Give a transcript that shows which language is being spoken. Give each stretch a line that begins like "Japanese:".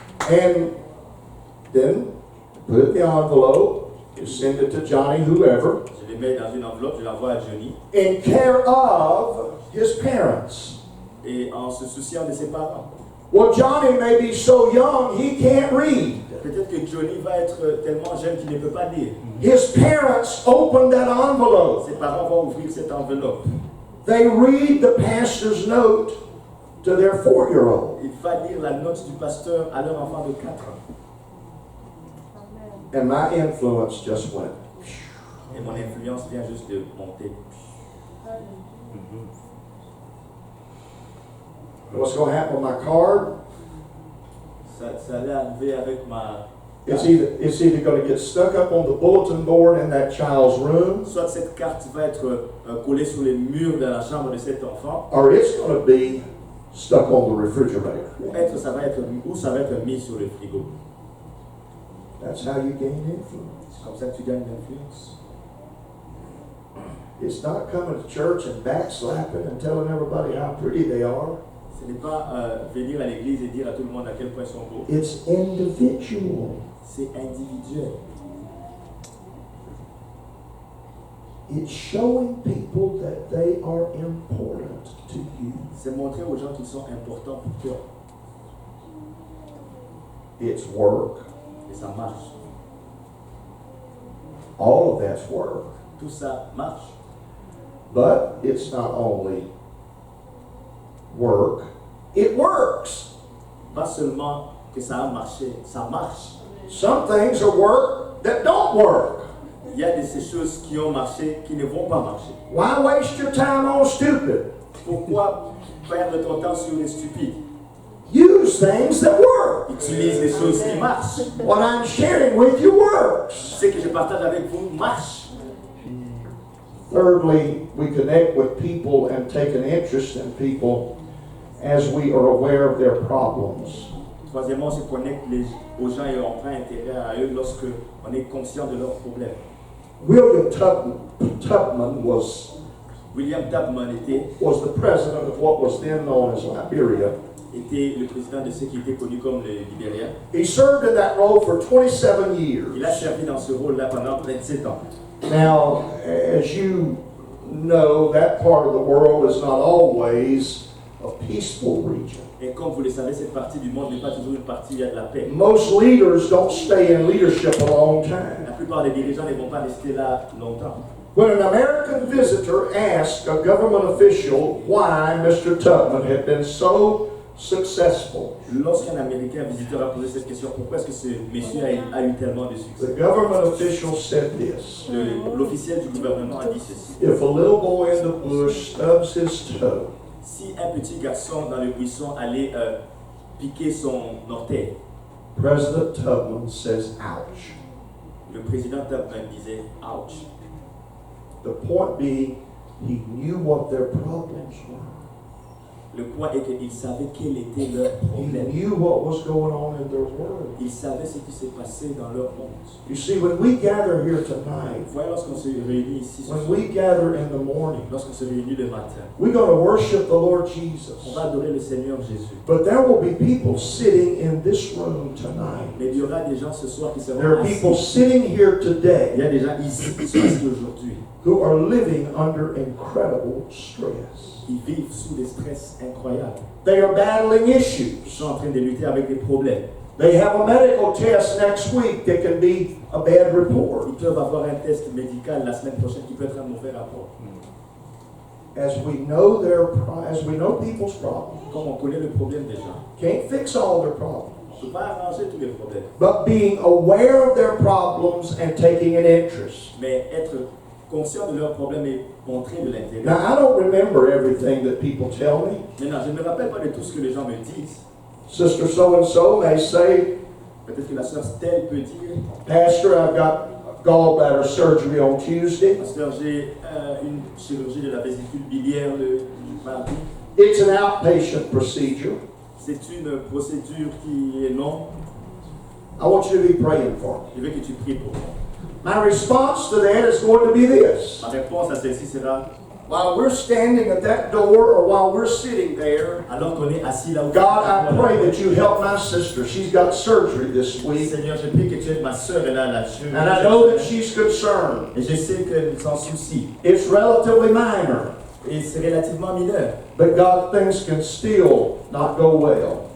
English: And then put it in the envelope, you send it to Johnny, whoever,
French: Je les mets dans une enveloppe, je l'envoie à Johnny.
English: in care of his parents.
French: Et en se souciant de ses parents.
English: Well, Johnny may be so young he can't read.
French: Peut-être que Johnny va être tellement jeune qu'il ne peut pas lire.
English: His parents open that envelope.
French: Ses parents vont ouvrir cette enveloppe.
English: They read the pastor's note to their 4-year-old.
French: Il va lire la note du pasteur à leur enfant de 4 ans.
English: And my influence just went.
French: Et mon influence vient juste de monter.
English: What's going to happen with my card?
French: Ça allait arriver avec ma...
English: It's either going to get stuck up on the bulletin board in that child's room,
French: Soit cette carte va être collée sur les murs de la chambre de cet enfant,
English: or it's going to be stuck on the refrigerator.
French: ou ça va être mis sur le frigo.
English: That's how you gain influence.
French: C'est comme ça que tu gagnes l'influence.
English: It's not coming to church and backslapping and telling everybody how pretty they are.
French: Ce n'est pas venir à l'église et dire à tout le monde à quel point ils sont beaux.
English: It's individual.
French: C'est individuel.
English: It's showing people that they are important to you.
French: C'est montrer aux gens qu'ils sont importants pour toi.
English: It's work.
French: Et ça marche.
English: All of that's work.
French: Tout ça marche.
English: But it's not only work, it works.
French: Pas seulement que ça a marché, ça marche.
English: Some things are work that don't work.
French: Il y a ces choses qui ont marché qui ne vont pas marcher.
English: Why waste your time on stupid?
French: Pourquoi perdre ton temps sur les stupides?
English: Use things that work.
French: Utilise les choses qui marchent.
English: What I'm sharing with you works.
French: Ce que je partage avec vous marche.
English: Thirdly, we connect with people and take an interest in people as we are aware of their problems.
French: Troisièmement, on se connecte aux gens et on prend intérêt à eux lorsque on est conscient de leurs problèmes.
English: William Tubman was
French: William Tubman
English: the president of what was then known as Liberia.
French: était le président de ce qui était connu comme le Libéria.
English: He served in that role for 27 years.
French: Il a servi dans ce rôle-là pendant 27 ans.
English: Now, as you know, that part of the world is not always a peaceful region.
French: Et comme vous le savez, cette partie du monde n'est pas toujours une partie où il y a de la paix.
English: Most leaders don't stay in leadership a long
French: La
English: time.
French: plupart des dirigeants ne vont pas rester là longtemps.
English: When an American visitor asked a government official why Mr. Tubman had been so successful,
French: Lorsqu'un Américain visiteur a posé cette question, pourquoi est-ce que ce monsieur a eu tellement de succès?
English: the government official said this:
French: L'officiel du gouvernement a dit ceci.
English: if a little boy in the bush stubs his toe,
French: Si un petit garçon dans le buisson allait piquer son orteil,
English: President Tubman says, ouch.
French: le président Tubman disait « ouch ».
English: The point being, he knew what their problems were.
French: Le point est qu'il savait quel était leur
English: He
French: problème.
English: knew what was going on in their world.
French: Il savait ce qui s'est passé dans leur monde.
English: You see, when we gather here tonight,
French: Vous voyez, lorsqu'on se réunit ici, ce
English: when
French: soir,
English: we gather in the morning,
French: lorsqu'on se réunit le matin,
English: we're going to worship the Lord
French: on
English: Jesus.
French: va adorer le Seigneur Jésus.
English: But there will be people sitting in this room tonight.
French: Mais il y aura des gens ce soir qui seront
English: There are people
French: assis.
English: sitting here
French: Il y
English: today
French: a des gens ici qui sont assis aujourd'hui.
English: who are living under incredible stress.
French: Ils vivent sous des stress incroyables.
English: They are battling
French: Ils
English: issues.
French: sont en train de lutter avec des problèmes.
English: They have a medical test next week that can be a bad report.
French: Ils peuvent avoir un test médical la semaine prochaine qui peut être un mauvais rapport.
English: As we know people's problems,
French: Comme on connaît le problème des gens,
English: can't fix all their problems.
French: on ne peut pas arranger tous les problèmes.
English: But being aware of their problems and taking an interest.
French: Mais être conscient de leurs problèmes et montrer de l'intérêt.
English: Now, I don't remember everything that people tell me.
French: Maintenant, je ne me rappelle pas de tout ce que les gens me disent.
English: Sister so-and-so may say,
French: Peut-être que la sœur Stella peut dire,
English: Pastor, I've got gallbladder surgery on Tuesday.
French: Pasteur, j'ai une chirurgie de la vésicule biliaire le mardi.
English: It's an outpatient procedure.
French: C'est une procédure qui est longue.
English: I want you to be praying for me.
French: Je veux que tu pries pour moi.
English: My response to that is going to be this.
French: Ma réponse à celle-ci sera,
English: While we're standing at that door or while we're sitting there,
French: alors qu'on est assis là où
English: God, I pray that you help my sister. She's got surgery this week.
French: Seigneur, je prie que tu aides ma sœur, elle a la chirurgie.
English: And I know that she's concerned.
French: Et je sais qu'elle s'en soucie.
English: It's relatively minor,
French: Et c'est relativement mineur.
English: but God, things can still not go well.